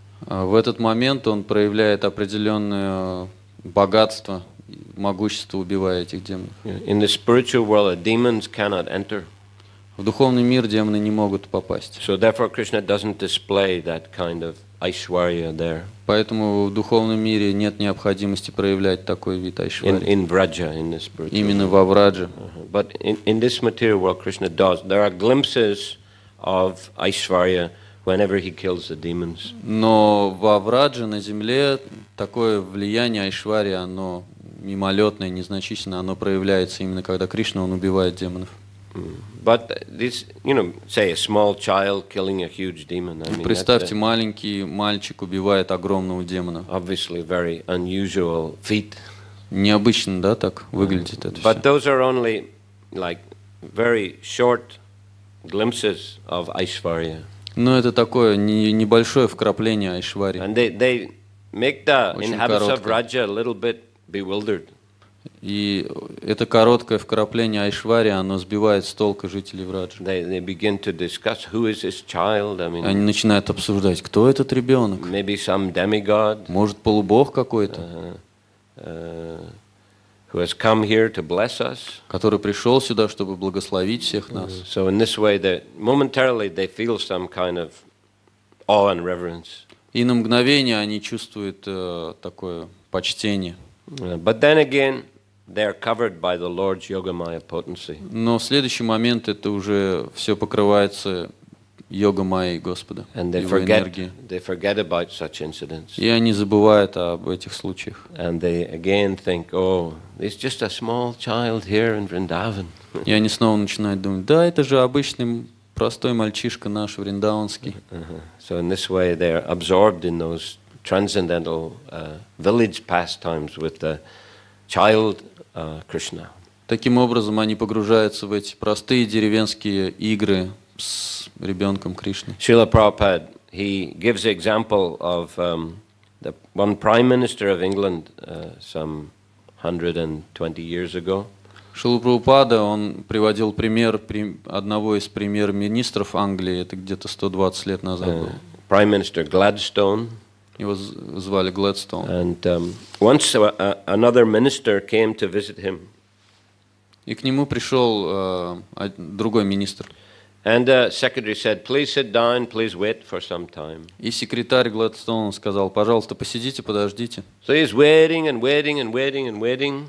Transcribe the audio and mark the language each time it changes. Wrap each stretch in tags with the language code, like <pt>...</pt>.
<ru>В этот момент он проявляет определенное богатство, могущество, убивая этих демонов.</ru> <en>In the spiritual world, demons cannot enter.</en> <ru>В духовный мир демоны не могут попасть.</ru> <en>So therefore, Krishna doesn't display that kind of Aishwarya there.</en> <ru>Поэтому в духовном мире нет необходимости проявлять такой вид айшварьи.</ru> <en>In Vraja, in the spiritual.</en> <ru>Именно во Врадже.</ru> <en>But in this material world, Krishna does. There are glimpses of Aishwarya whenever he kills the demons.</en> <ru>Но во Врадже на земле такое влияние айшварьи, оно мимолетное, незначительное, оно проявляется именно когда Кришна он убивает демонов.</ru> <en>But this, say a small child killing a huge demon. I mean,</en> <ru>представьте, маленький мальчик убивает огромного демона.</ru> <en>Obviously, very unusual feat.</en> <ru>Необычно, да, так выглядит это</ru> <en>But</en> <ru>все.</ru> <en>those are only like very short glimpses of Aishwarya.</en> <ru>Но это такое небольшое вкрапление айшварьи.</ru> <en>And they make the</en> <ru>Очень</ru> <en>inhabitants of</en> <ru>короткое.</ru> <en>Vraja a little bit bewildered.</en> <ru>И это короткое вкрапление айшварьи, оно сбивает с толка жителей Враджи.</ru> <en>They begin to discuss who is this child. I mean,</en> <ru>Они начинают обсуждать, кто этот ребенок.</ru> <en>maybe some demigod</en> <ru>Может, полубог какой-то,</ru> <en>who has come here to bless us.</en> <ru>который пришел сюда, чтобы благословить всех нас.</ru> <en>So in this way, momentarily they feel some kind of awe and reverence.</en> <ru>И на мгновение они чувствуют такое почтение.</ru> <en>But then again, they are covered by the Lord's Yogamaya potency.</en> <ru>Но в следующий момент это уже все покрывается йога-майей Господа,</ru> <en>And they</en> <ru>Его энергией.</ru> <en>forget about such incidents.</en> <ru>И они забывают об этих случаях.</ru> <en>And they again think, oh, it's just a small child here in Vrindavan.</en> <ru>И они снова начинают думать, да, это же обычный простой мальчишка наш, вриндаванский.</ru> <en>So in this way, they are absorbed in those transcendental village pastimes with the child Krishna.</en> <ru>Таким образом, они погружаются в эти простые деревенские игры с ребенком Кришны.</ru> <en>Srila Prabhupada, he gives the example of the one prime minister of England some 120 years ago.</en> <ru>Шрила Прабхупада, он приводил пример одного из премьер-министров Англии, это где-то 120 лет назад было.</ru> <en>Prime Minister Gladstone.</en> <ru>Его звали Глэдстоун.</ru> <en>And once another minister came to visit him.</en> <ru>И к нему пришел другой министр.</ru> <en>And the secretary said, please sit down, please wait for some time.</en> <ru>И секретарь Гладстоуна сказал, пожалуйста, посидите, подождите.</ru> <en>So he's waiting and waiting and waiting and waiting.</en>